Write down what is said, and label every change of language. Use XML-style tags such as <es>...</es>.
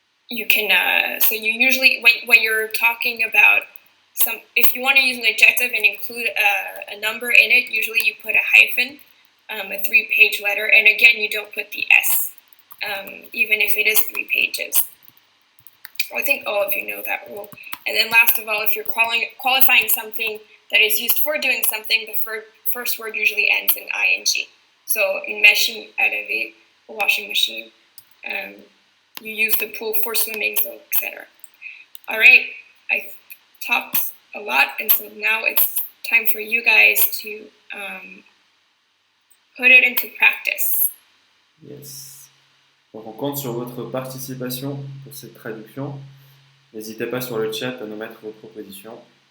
<en>So you usually when you're talking about if you want to use an adjective and include a number in it, usually you put a hyphen, a 3-page letter, and again, you don't put the S, even if it is 3 pages. I think all of you know that rule. And then last of all, if you're qualifying something that is used for doing something, the first word usually ends in ing. So</en> <fr>une machine à laver,</fr> <en>a washing machine. You use the pool for swimming, so etc. All right, I talked a lot, and so now it's time for you guys to put it into practice. Yes.</en> <fr>Donc on compte sur votre participation pour cette traduction. N'hésitez pas sur le chat à nous mettre vos propositions.</fr>